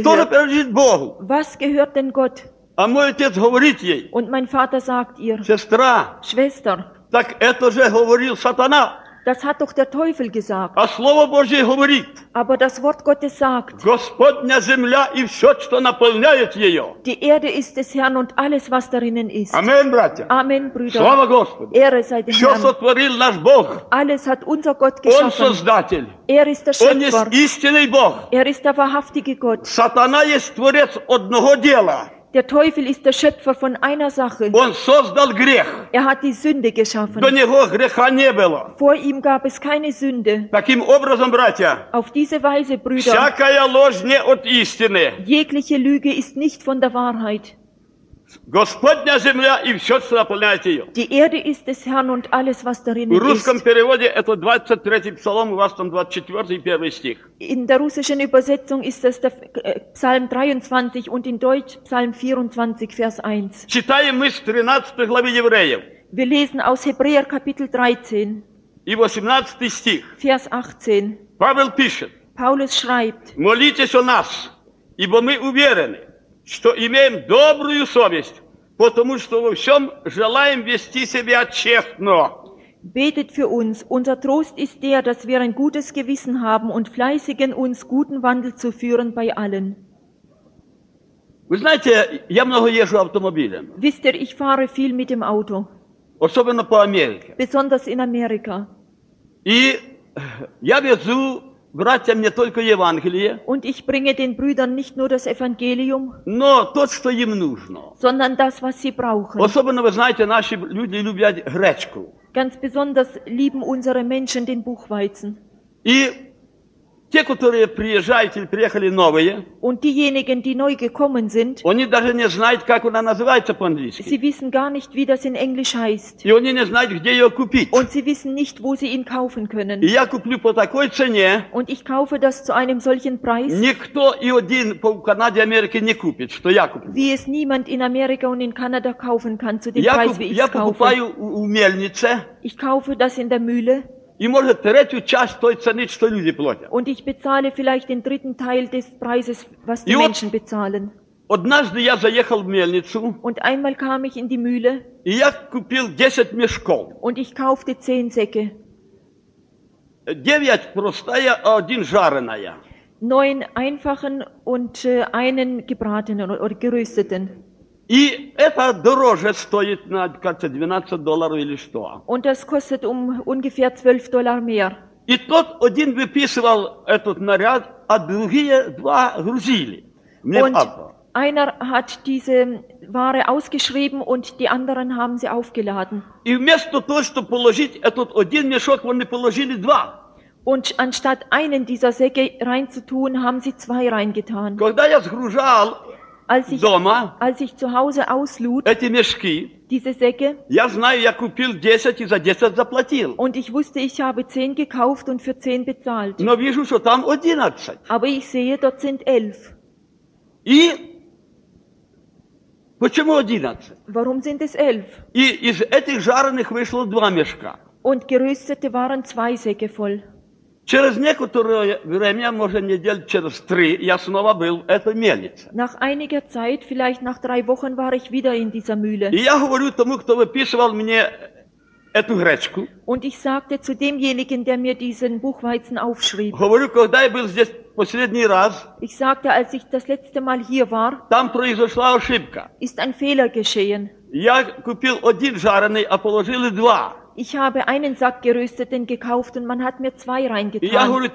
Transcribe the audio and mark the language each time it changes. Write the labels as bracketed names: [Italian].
[Russian] Что же принадлежит Богу? [German] Was gehört denn Gott? [Russian] А мой отец говорит ей. [German] Und mein Vater sagt ihr. [Russian] Сестра. [German] Schwester. [Russian] Так это же говорил Сатана. [German] Das hat doch der Teufel gesagt. [Russian] А слово Божье говорит. [German] Aber das Wort Gottes sagt. [Ukrainian] Господня земля і все, що наповняє її. [German] Die Erde ist des Herrn und alles, was darinnen ist. [Ukrainian] Amen, братя. [German] Amen, Brüder. [Ukrainian] Слава Господу. [German] Ehre sei dem Herrn. [Ukrainian] Що сотворив наш Бог? [German] Alles hat unser Gott geschaffen. [Russian] Он создатель. [German] Er ist der Schöpfer. [Ukrainian] Он є істинний Бог. [German] Er ist der wahrhaftige Gott. [Ukrainian] Сатана є творець одного діла. [German] Der Teufel ist der Schöpfer von einer Sache. [Russian] Он создал грех. [German] Er hat die Sünde geschaffen. [Ukrainian] До него греха не було. [German] Vor ihm gab es keine Sünde. [Russian] Таким образом, братя, [German] auf diese Weise, Brüder, [Russian] всякая ложь не от істини. [German] Jegliche Lüge ist nicht von der Wahrheit. [Ukrainian] Господня земля і все, що наповняє її. [German] Die Erde ist des Herrn und alles, was darin ist. [Ukrainian] У русскому переводі це 23 псалом, у вас там 24 і 1 стих. [German] In der russischen Übersetzung ist das der Psalm 23 und in Deutsch Psalm 24, Vers 1. [Ukrainian] Читаємо ми з 13 глави Євреїв. [German] Wir lesen aus Hebräer Kapitel 13. [Ukrainian] І 18 стих. [German] Vers 18. [Ukrainian] Павел пише. [German] Paulus schreibt. [Ukrainian] Молітесь о нас, ібо ми уверені, що маємо добру совість, тому що во всьому желаємо вести себе чесно. [German] Betet für uns. Unser Trost ist der, dass wir ein gutes Gewissen haben und fleißigen uns, guten Wandel zu führen bei allen. [Ukrainian] Ви знаєте, я много їжджу автомобілем. [German] Wisst ihr, ich fahre viel mit dem Auto. [Ukrainian] Особливо по Америці. [German] Besonders in Amerika. [Ukrainian] І я везу братьям не тільки Євангеліє. [German] Und ich bringe den Brüdern nicht nur das Evangelium. [Ukrainian] Но то, що їм нужно. [German] Sondern das, was sie brauchen. [Ukrainian] Особливо, ви знаєте, наші люди люблять гречку. [German] Ganz besonders lieben unsere Menschen den Buchweizen. [Ukrainian] І те, які приїжджають чи приїхали нові. [German] Und diejenigen, die neu gekommen sind. [Ukrainian] Вони навіть не знають, як вона називається по-англійськи. [German] Sie wissen gar nicht, wie das in Englisch heißt. [Ukrainian] І вони не знають, де її купити. [German] Und sie wissen nicht, wo sie ihn kaufen können. [Ukrainian] І я куплю по такій ціні. [German] Und ich kaufe das zu einem solchen Preis. [Ukrainian] Ніхто і один по Канаді Америки не купить, що я куплю. [German] Wie es niemand in Amerika und in Canada kaufen kann zu dem Preis, wie ich kaufe. [Ukrainian] Я покупаю у мельниці. [German] Ich kaufe das in der Mühle. [Ukrainian] І може третю частину той ціни, що люди платять. [German] Und ich bezahle vielleicht den dritten Teil des Preises, was die Menschen bezahlen. [Russian] Однажды я заехал в мельницу. [German] Und einmal kam ich in die Mühle. [Ukrainian] І я купив 10 мішков. [German] Und ich kaufte 10 Säcke. [Russian] 9 простая, а один жареная. [German] 9 einfachen und einen gebratenen oder gerösteten. [Russian] І це дороже стоїть, кажется, $12 или что. [German] Und das kostet ungefähr $12 mehr. [Russian] І тот один виписував этот наряд, а другие два грузили. Мне [German] und папа. Einer hat diese Ware ausgeschrieben und die anderen haben sie aufgeladen. [Ukrainian] І вместо того, щоб положити этот один мішок, вони положили два. [German] Und anstatt einen dieser Säcke reinzutun, haben sie zwei reingetan. [Ukrainian] Когда я згружав [German] Als ich zu Hause auslud, diese Säcke, [Russian] я знаю, я купил 10 і за 10 заплатил. [German] Und ich wusste, ich habe 10 gekauft und für 10 bezahlt. [Ukrainian] Но вижу, що там 11. [German] Aber ich sehe, dort sind 11. [Ukrainian] І чому 11? [German] Warum sind es 11? [Ukrainian] І із цих жарених вийшло 2 мішка. [German] Und geröstete waren 2 Säcke voll. [Russian] Через некоторое время, може, недель через 3, я снова был в этой мельнице. [German] Nach einiger Zeit, vielleicht nach 3 Wochen, war ich wieder in dieser Mühle. [Russian] И я говорю тому, хто виписував мені эту гречку. [German] Und ich sagte zu demjenigen, der mir diesen Buchweizen aufschrieb. [Russian] Говорю, когда я был здесь последний раз. [German] Ich sagte, als ich das letzte Mal hier war. [Russian] Там произошла ошибка. [German] Ist ein Fehler geschehen. [Russian] Я купил один жареный, а положили 2. [German] Ich habe einen Sack gerösteten gekauft und man hat mir 2 reingetan.